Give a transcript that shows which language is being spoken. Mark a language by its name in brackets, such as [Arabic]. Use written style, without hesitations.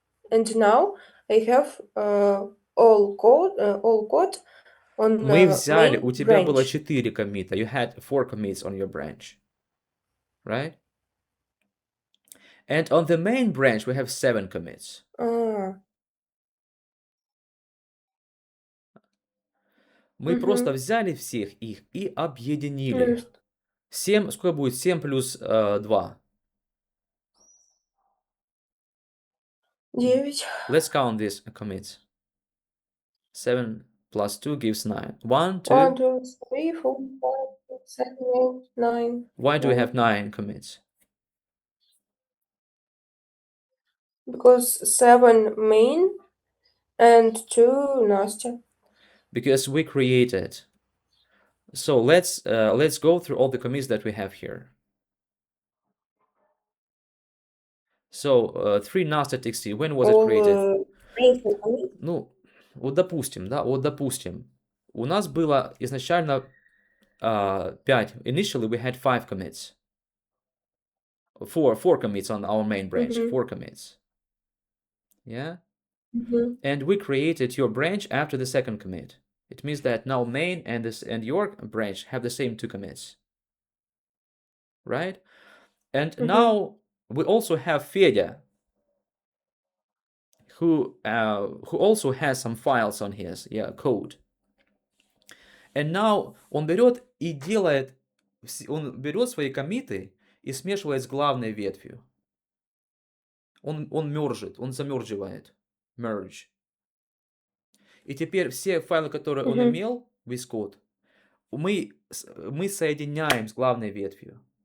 [English] And now I have all code on [Russian] Мы взяли, [English] main [Russian] у тебя было [English] branch. [Russian] 4 коммита. [English] You had 4 commits on your branch. Right? And on the main branch, we have 7 commits. [Russian] Мы просто взяли всех их и объединили. 7, сколько будет? 7 плюс 2. 9. [English] Let's count these commits. 7 plus 2 gives 9. 1, 1, 2. 2, 3, 4, 5, 6, 7, 8, 9. Why do we have 9 commits? Because 7 main and 2 Nastya. Because we created. So let's go through all the commits that we have here. So 3 Nastya.txt, when was it created? [Russian] Ну, вот допустим, да, вот допустим, у нас было изначально 5. [English] Initially we had 5 commits. Four commits on our main branch, 4 commits. Yeah? And we created your branch after the second commit. It means that now main and your branch have the same 2 commits. Right? And now we also have Fedya, who also has some files on his code. And now [Russian] он берет и делает, он берет свои коммиты и смешивает с главной ветвью. Он мержит, он замерживает. [English] Merge. [Russian] И теперь все файлы, которые он имел, весь код, мы соединяем с главной ветвью.